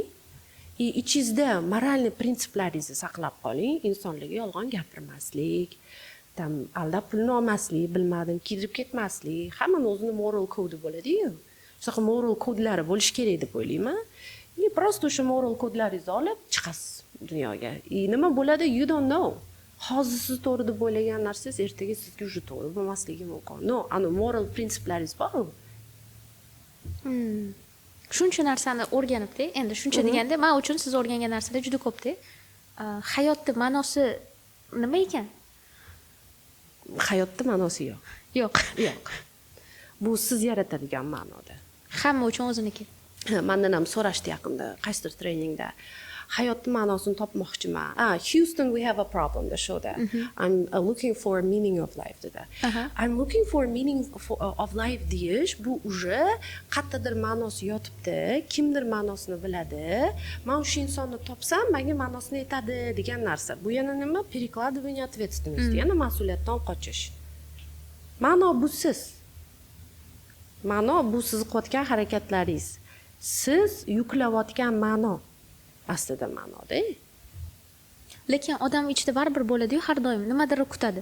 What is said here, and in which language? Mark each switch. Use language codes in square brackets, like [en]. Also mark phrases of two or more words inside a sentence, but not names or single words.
[uz] Ichingizda moralniy prinsiplaringizni saqlab qoling, insonlarga yolg'on gapirmaslik, aldab pulni olmaslik, bilmadim, kirib ketmaslik, hammani o'zini moral kodi bo'ladi-yu. Shunaqa moral kodlari bo'lish kerak deb o'ylayman. Просто o'sha moral kodlaringizni olib chiqasiz dunyoga. Nima bo'ladi, [en] you don't know. [uz] Hozir siz to'g'ri deb o'ylagan narsangiz ertaga sizga уже to'g'ri bo'lmasligi mumkin. Moral prinsiplaringiz bor. Shuncha narsani o'rganibdi. Endi shuncha deganda, men uchun siz o'rgangan narsalar juda ko'pda. Hayotning ma'nosi nima ekan? Hayotning ma'nosi yo'q. Yo'q. Bu siz yaratadigan ma'noda. Hamma uchun o'ziniki. Mendan ham so'rashdi yaqinda, qaysidir treningda. Hayotning ma'nosini topmoqchiman. [en] Houston, we have a problem, the showda. I'm looking for a meaning of life dedi. I'm looking for a meaning of life [uz] deyish, bu уже qayerdadir ma'nosi yotibdi, kimdir ma'nosini biladi. Men o'sha insonni topsam, menga ma'nosini aytadi degan narsa. Bu yana nima? [ru] Перекладывание ответственности, [uz] yana mas'uliyatdan qochish. Ma'no bu siz. Ma'no bu siz qilayotgan harakatlaringiz. Siz yuklayotgan ma'no. Aslida ma'noda. Lekin odam ichida baribir bo'ladi-yu, har doim nimadir kutadi.